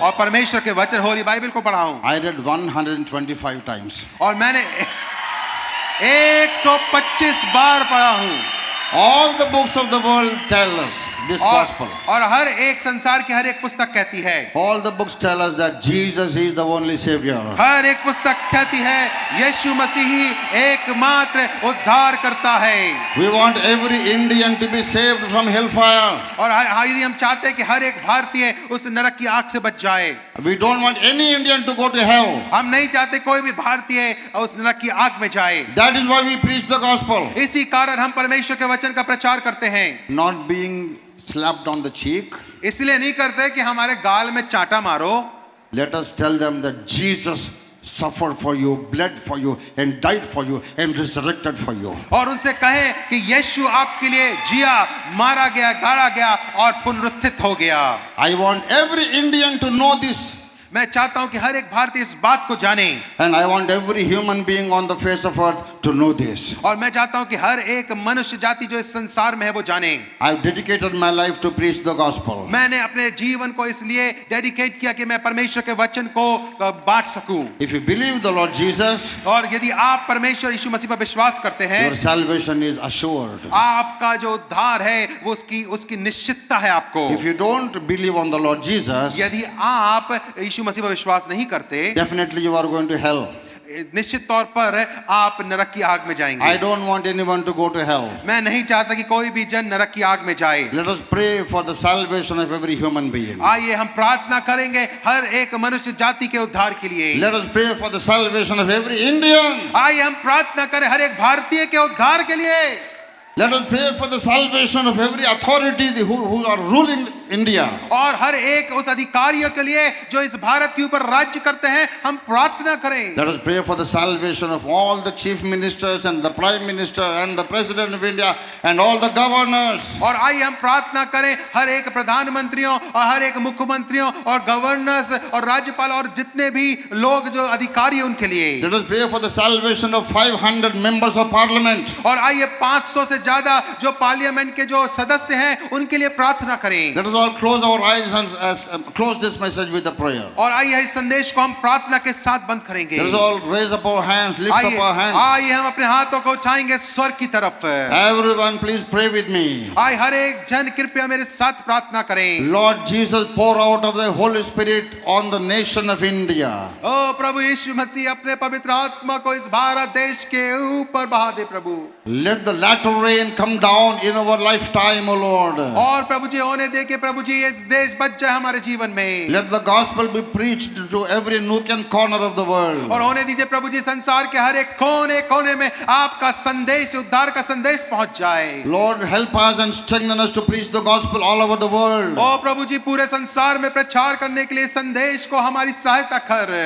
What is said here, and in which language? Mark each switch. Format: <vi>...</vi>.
<hi>और परमेश्वर के वचन होली बाइबल को पढ़ा हूँ।</hi> <en>I read 125 times.</en> <hi>और मैंने 125 बार पढ़ा हूँ।</hi> <en>All the books of the world tell us this gospel.</en> <hi>और हर एक संसार की हर एक पुस्तक कहती है,</hi> <en>All the books tell us that Jesus is the only Savior.</en> <hi>हर एक पुस्तक कहती है यीशु मसीह ही एकमात्र उद्धार करता है।</hi> <en>We want every Indian to be saved from hellfire.</en> <hi>और यदि हम चाहते हैं कि हर एक भारतीय उस नरक की आग से बच जाए,</hi> <en>We don't want any Indian to go to hell.</en> <hi>हम नहीं चाहते कोई भी भारतीय उस नरक की आग में जाए।</hi> <en>That is why we preach the gospel.</en> <hi>इसी कारण हम परमेश्वर के वचन का प्रचार करते हैं।</hi> <en>Not being slapped on the cheek.</en> <hi>इसलिए नहीं करते कि हमारे गाल में चाटा मारो।</hi> <en>Let us tell them that Jesus suffered for you, bled for you, and died for you, and resurrected for you.</en> <hi>और उनसे कहें कि यीशु आपके लिए जिया, मारा गया, गाड़ा गया और पुनरुत्थित हो गया।</hi> <en>I want every Indian to know this.</en> <hi>मैं चाहता हूं कि हर एक भारतीय इस बात को जाने,</hi> <en>And I want every human being on the face of earth to know this.</en> <hi>और मैं चाहता हूं कि हर एक मनुष्य जाति जो इस संसार में है वो जाने।</hi> <en>I've dedicated my life to preach the gospel.</en> <hi>मैंने अपने जीवन को इसलिए डेडिकेट किया कि मैं परमेश्वर के वचन को बांट सकूं।</hi> <en>If you believe the Lord Jesus,</en> <hi>और यदि आप परमेश्वर यीशु मसीह पर विश्वास करते हैं,</hi> <en>your salvation is assured.</en> <hi>आपका जो उद्धार है वो उसकी निश्चितता है आपको।</hi> <en>If you don't believe on the Lord Jesus,</en> <hi>यदि आप यीशु मसीह पर विश्वास नहीं करते,</hi> <en>definitely you are going to hell.</en> <hi>निश्चित तौर पर आप नरक की आग में जाएंगे।</hi> <en>I don't want anyone to go to hell.</en> <hi>मैं नहीं चाहता कि कोई भी जन नरक की आग में जाए।</hi> <en>Let us pray for the salvation of every human being.</en> <hi>आइए हम प्रार्थना करेंगे हर एक मनुष्य जाति के उद्धार के लिए।</hi> <en>Let us pray for the salvation of every Indian.</en> <hi>आइए हम प्रार्थना करें हर एक भारतीय के उद्धार के लिए।</hi> <en>Let us pray for the salvation of every authority who are ruling India.</en> <hi>और हर एक उस अधिकारियों के लिए जो इस भारत के ऊपर राज्य करते हैं, हम प्रार्थना करें।</hi> <en>Let us pray for the salvation of all the chief ministers and the prime minister and the president of India and all the governors.</en> <hi>और आइए हम प्रार्थना करें हर एक प्रधानमंत्रियों और हर एक मुख्यमंत्रियों और गवर्नर्स और राज्यपाल और जितने भी लोग जो अधिकारी हैं उनके लिए।</hi> <en>Let us pray for the salvation of 500 members of parliament.</en> <hi>और आइए 500 से ज्यादा जो पार्लियामेंट के जो सदस्य हैं उनके लिए प्रार्थना करें।</hi> <en>Let us all close our eyes and close this message with a prayer.</en> <hi>और आइए इस संदेश को हम प्रार्थना के साथ बंद करेंगे।</hi> <en>Let us all raise up our hands, lift up our hands.</en> <hi>आइए हम अपने हाथों को उठाएंगे स्वर्ग की तरफ।</hi> <en>Everyone please pray with me.</en> <hi>आइए हर एक जन कृपया मेरे साथ प्रार्थना करें।</hi> <en>Lord Jesus, pour out of the Holy Spirit on the nation of India.</en> <hi>ओ प्रभु यीशु मसीह अपने पवित्र आत्मा को इस भारत देश के ऊपर बहा दे प्रभु।</hi> <en>Let the latter rain come down in our lifetime, O Lord.</en> <hi>और प्रभु जी होने दे के प्रभु जी ये देश बच जाए हमारे जीवन में।</hi> <en>Let the gospel be preached to every nook and corner of the world.</en> <hi>और होने दीजिए प्रभु जी संसार के हर एक कोने कोने में आपका संदेश, उद्धार का संदेश पहुंच जाए।</hi> <en>Lord, help us and strengthen us to preach the gospel all over the world.</en> <hi>ओ प्रभु जी पूरे संसार में प्रचार करने के लिए संदेश को हमारी सहायता कर।</hi>